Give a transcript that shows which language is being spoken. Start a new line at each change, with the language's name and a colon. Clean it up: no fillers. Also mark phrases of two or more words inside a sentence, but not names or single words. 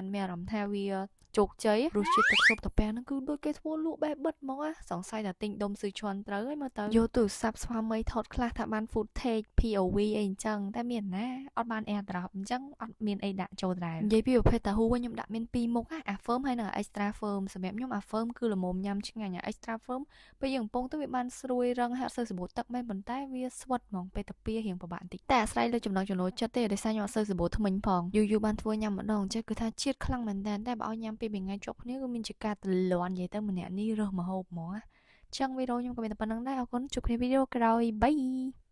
Khmer: មានអារម្មណ៍ថាវាជោគជ័យរសជាតិទឹកស៊ុបតាប៉ែហ្នឹងគឺដូចគេធ្វើលក់បែបបិទហ្មងសង្ស័យថាទិញដុំស៊ឺឈွန်ត្រូវហើយមើលទៅយកទូរស័ព្ទស្វាមី ថតខ្លះថាបាន
English: footage POV
Khmer: អីអញ្ចឹងតែមានណាអត់បាន AirDrop អញ្ចឹងអត់មានអីដាក់ចូលដែរនិយាយពីប្រភេទតាហ៊ូវិញខ្ញុំ ដាក់មាន2មុខអា firm ហើយនិង
English: extra firm
Khmer: សម្រាប់ខ្ញុំអា firm គឺល្មមញ៉ាំឆ្ងាញ់អា
English: extra firm
Khmer: ពេលយើងកំពុងទៅវាបានស្រួយរឹងហើយអត់សូវសម្បូរទឹកមែនប៉ុន្តែវាស្វិតហ្មងពេលតាពីរៀងពិបាកបន្តិចតែអាស្រ័យលើចំណង់ចំណូលចិត្តទេដោយសារខ្ញុំអត់សូវសម្បូរថ្មិញផងយូរបានធ្វើញ៉ាំម្ដងចេះគឺថាជាតិខ្លាំងមែនតើតែបើឲ្យញ៉ាំពីរថ្ងៃជាប់គ្នាគឺមានជាការទលាន់និយាយទៅម្នាក់នេះរើសម្ហូបហ្មងចឹងវីដេអូខ្ញុំក៏មានតែប៉ុណ្្នឹងដែរអរគុណជួបគ្នាវីដេអូក្រោយបាយ